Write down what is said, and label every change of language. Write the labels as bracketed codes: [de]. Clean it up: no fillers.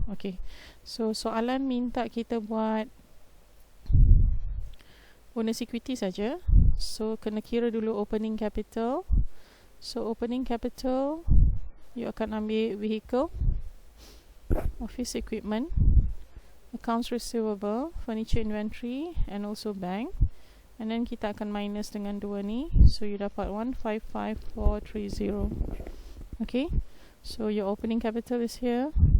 [en] Okay, so [ms] soalan minta kita buat bonus equity saja. So kena kira dulu opening capital. [en] So opening capital you [ms] akan ambil [en] vehicle, office equipment, accounts receivable, furniture inventory, and also bank. And then [ms] kita akan minus dengan 2 ni. [en] So you [ms] dapat [en] 155430. Okay, so your opening capital is here.